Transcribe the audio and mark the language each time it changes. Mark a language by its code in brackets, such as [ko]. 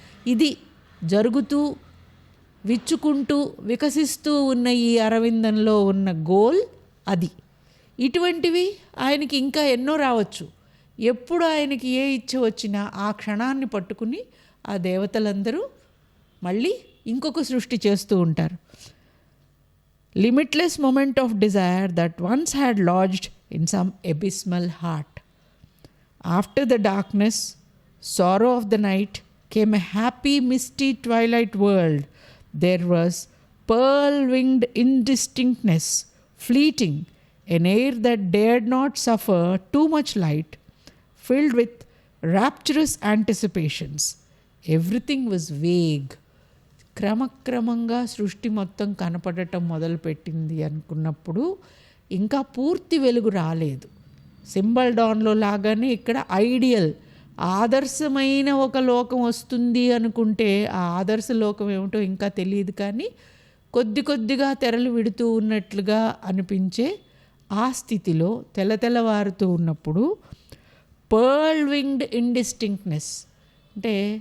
[te] ఇది జరుగుతూ విచ్చుకుంటూ వికసిస్తూ ఉన్న ఈ అరవిందంలో ఉన్న గోల్ అది. ఇటువంటివి ఆయనకి ఇంకా ఎన్నో రావచ్చు. ఎప్పుడు ఆయనకి ఏ ఇచ్చ వచ్చినా ఆ క్షణాన్ని పట్టుకుని ఆ దేవతలందరూ మళ్ళీ ఇంకొక సృష్టి చేస్తూ ఉంటారు. [en] limitless moment of desire that once had lodged in some abysmal heart. After the darkness, sorrow of the night, came a happy, misty twilight world. There was pearl-winged indistinctness, fleeting, an air that dared not suffer too much light, filled with rapturous anticipations. Everything was vague. [te] క్రమక్రమంగా సృష్టి మొత్తం కనపడటం మొదలుపెట్టింది అనుకున్నప్పుడు ఇంకా పూర్తి వెలుగు రాలేదు. సింబల్ డాన్లో లాగానే ఇక్కడ ఐడియల్ ఆదర్శమైన ఒక లోకం వస్తుంది అనుకుంటే ఆ ఆదర్శ లోకం ఏమిటో ఇంకా తెలియదు, కానీ కొద్ది కొద్దిగా తెరలు విడుతూ ఉన్నట్లుగా అనిపించే ఆ స్థితిలో తెల్లవారుతూ ఉన్నప్పుడు [en] pearl winged indistinctness [te] అంటే